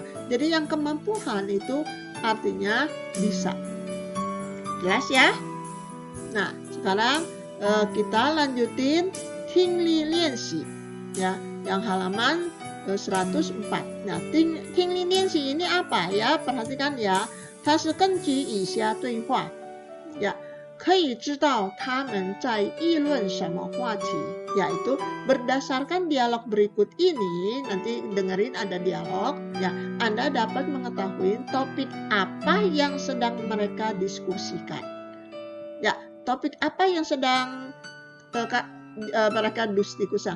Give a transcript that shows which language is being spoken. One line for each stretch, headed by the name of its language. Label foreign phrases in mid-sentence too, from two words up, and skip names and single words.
Indonesian: Jadi yang kemampuan itu artinya bisa. Jelas ya? Nah, sekarang kita lanjutin
Chinese: 听力练习.
Indonesian: Ya, yang halaman 104. Nah,
Chinese: 听力练习
Indonesian: ini apa ya? Perhatikan ya.
Chinese: 它是根据以下对话 ya, 可以知道他们在议论什么话题,
Indonesian: yaitu berdasarkan dialog berikut ini, nanti dengerin ada dialog, ya, Anda dapat mengetahui topik apa yang sedang mereka diskusikan. Ya, topik apa yang sedang mereka diskusikan?